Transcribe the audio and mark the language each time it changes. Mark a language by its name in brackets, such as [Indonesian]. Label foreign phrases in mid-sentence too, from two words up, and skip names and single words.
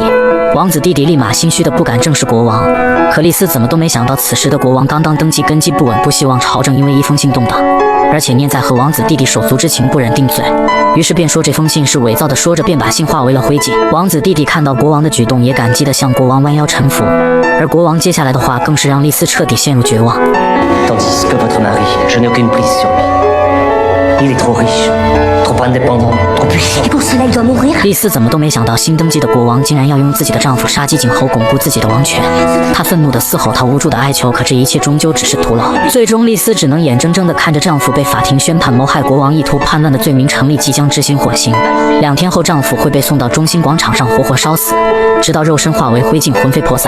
[Chinese] 王子弟弟立马心虚的不敢正视国王，可丽丝怎么都没想到，此时的国王刚刚登基，根基不稳，不希望朝政因为一封信动荡，而且念在和王子弟弟手足之情，不忍定罪，于是便说这封信是伪造的，说着便把信化为了灰烬。王子弟弟看到国王的举动，也感激地向国王弯腰臣服，而国王接下来的话更是让丽丝彻底陷入绝望。 [French] Tandis que votre mari, je n'ai aucune prise sur lui. Il est trop riche, trop indépendant, trop puissant. Et pour cela, il doit mourir. [Chinese] 丽丝怎么都没想到，新登基的国王竟然要用自己的丈夫杀鸡儆猴，巩固自己的王权。她愤怒地嘶吼，她无助地哀求，可这一切终究只是徒劳。最终，丽丝只能眼睁睁地看着丈夫被法庭宣判谋害国王、意图叛乱的罪名成立，即将执行火刑。2天后，丈夫会被送到中心广场上活活烧死，直到肉身化为灰烬，魂飞魄散。